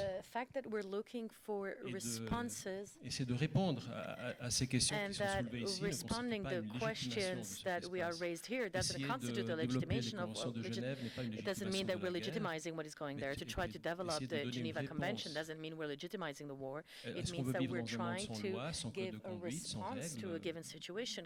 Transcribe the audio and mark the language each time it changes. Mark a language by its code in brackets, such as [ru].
[en] The fact that we're looking for responses, [fr] essayer de répondre à ces questions [en] and [fr] qui sont soulevées ici, [en] responding the questions that we are raised here doesn't constitute the legitimation of. It doesn't mean that we're legitimizing what is going there. To try to develop the Geneva Convention doesn't mean we're legitimizing the war. It means that we're trying to give a response to a given situation.